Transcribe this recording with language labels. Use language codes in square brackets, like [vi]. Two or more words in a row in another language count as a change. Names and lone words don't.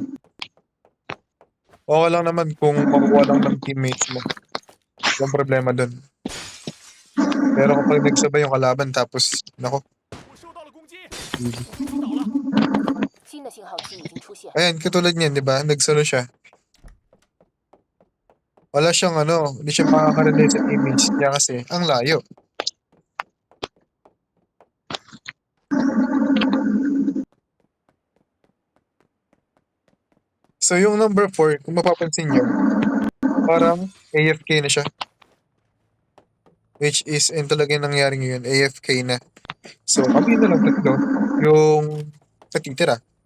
[tl] Okay lang naman kung makukuha lang ng teammates mo. Yung problema dun. Pero kapag nagsabay yung kalaban tapos, nako, [zh] 我受到了攻击， GG. 我被击倒了。新的信号器已经出现， [tl] Ayan, katulad niyan, di ba? Nagsolo siya. Wala siyang ano, hindi siya makaka-relate sa teammates niya kasi ang layo. So yung number 4, kung mapapansin nyo, parang AFK na siya. [en] Which is, [tl] yun talaga yung nangyari ngayon, AFK na. So kami na lang tatlo, yung katitira.